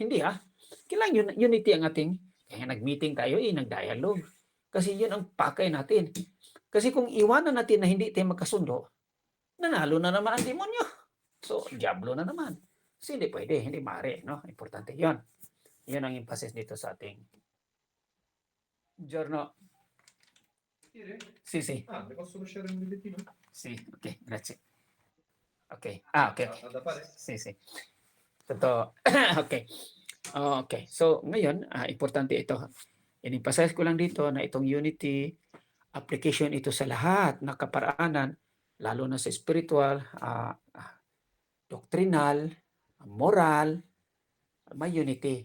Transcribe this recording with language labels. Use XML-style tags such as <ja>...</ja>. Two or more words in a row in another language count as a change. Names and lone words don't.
<tl>Hindi kailangan unity ang ating, kaya nag-meeting tayo, nag-dialogue. Kasi yun ang pakay natin. Kasi kung iwanan natin na hindi tayo magkasundo, nanalo na naman ang demonyo. So, diablo na naman. Kasi hindi pwede, hindi maaari, no? Importante yun. Yun ang emphasis dito sa ating giorno.</tl> <it>Sì. Le posso lasciare un bigliettino? Sì, ok, grazie. Okay. Okay. Da fare? Sì.</it> <tl>Totoo. Okay. Okay. So, ngayon, importante ito. In-emphasize ko lang dito na itong unity, application ito sa lahat ng kaparaanan, lalo na sa spiritual, doctrinal, moral, may unity.</tl>